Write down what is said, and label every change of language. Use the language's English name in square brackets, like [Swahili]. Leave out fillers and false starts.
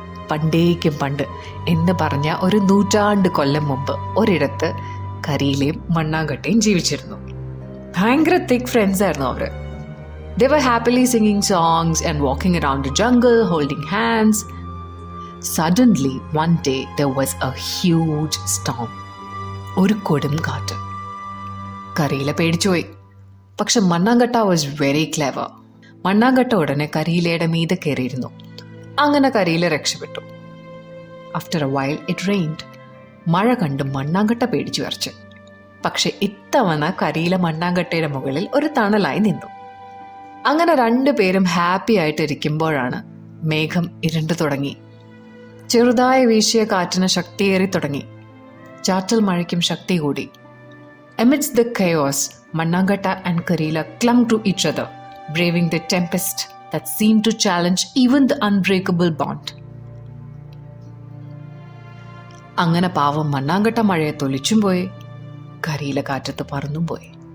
[Malayalam] പണ്ടേക്കും പണ്ട് എന്ന് പറഞ്ഞ ഒരു 100 കൊല്ലം മുമ്പ് ഒരിടത്ത് കരിയിലെയും മണ്ണാങ്കട്ടയും ജീവിച്ചിരുന്നു. ഭയങ്കര തിക് ഫ്രണ്ട്സ് ആയിരുന്നു അവർ. [English] They were happily singing songs and walking around the jungle, holding hands. Suddenly, one day, there was a huge storm. [Malayalam] ഒരു കൊടും കാറ്റ്. കരിയില പേടിച്ചുപോയി. പക്ഷെ മണ്ണാങ്കട്ട [English] Was very clever. [Malayalam] മണ്ണാങ്കട്ട ഉടനെ കരിയിലയുടെ മീതെ കയറിയിരുന്നു. അങ്ങനെ കരിയില രക്ഷപ്പെട്ടു. [English] After a while it rained. [Malayalam] മഴ കണ്ട് മണ്ണാങ്കട്ട പേടിച്ചു വരച്ച്. പക്ഷെ ഇത്തവണ കരിയില മണ്ണാങ്കട്ടയുടെ മുകളിൽ ഒരു തണലായി നിന്നു. അങ്ങനെ 2 പേരും ഹാപ്പി ആയിട്ടിരിക്കുമ്പോഴാണ് മേഘം ഇരുണ്ടു തുടങ്ങി. ചെറുതായി വീശിയ കാറ്റിന് ശക്തിയേറി തുടങ്ങി. ചാറ്റൽ മഴയ്ക്കും ശക്തി കൂടി. [English] Amidst the chaos, Mannangatta and Karila clung to each other, braving the tempest that seemed to challenge even the unbreakable bond. [Malayalam] അങ്ങനെ പാവം മണ്ണാങ്കട്ട മഴയെ തൊലിച്ചും പോയി, കരിയില കാറ്റത്ത് പറന്നും പോയി.